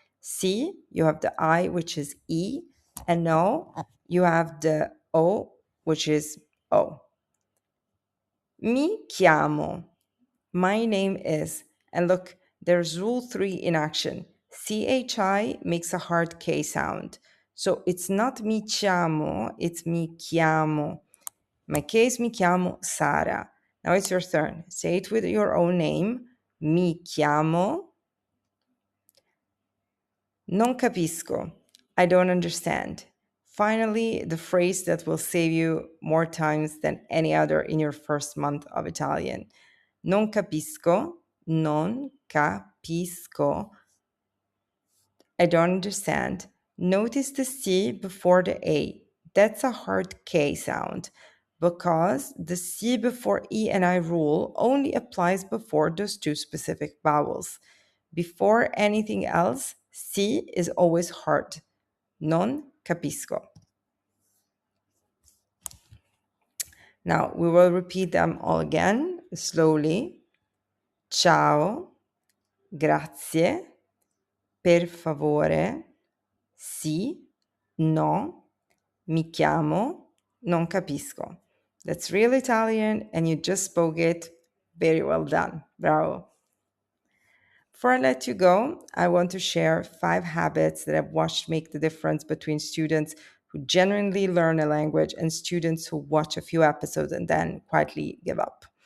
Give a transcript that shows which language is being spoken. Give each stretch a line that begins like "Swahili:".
English: Sì, you have the I, which is E, and no, you have the O, which is O.
Italian: Mi chiamo.
English: My name is. And look, there's rule 3 in action. CHI makes a hard K sound. So it's not
Italian: mi chiamo,
English: it's mi chiamo. My case,
Italian: mi chiamo Sara.
English: Now it's your turn. Say it with your own name.
Italian: Mi chiamo. Non capisco.
English: I don't understand. Finally, the phrase that will save you more times than any other in your first month of Italian.
Italian: Non capisco, non capisco.
English: I don't understand. Notice the C before the A. That's a hard K sound because the C before E and I rule only applies before those two specific vowels. Before anything else, C is always hard.
Italian: Non capisco.
English: Now we will repeat them all again slowly.
Italian: Ciao, grazie, per favore, sì, no, mi chiamo, non capisco.
English: That's real Italian and you just spoke it. Very well done. Bravo. Before I let you go, I want to share 5 habits that I've watched make the difference between students who genuinely learn a language and students who watch a few episodes and then quietly give up.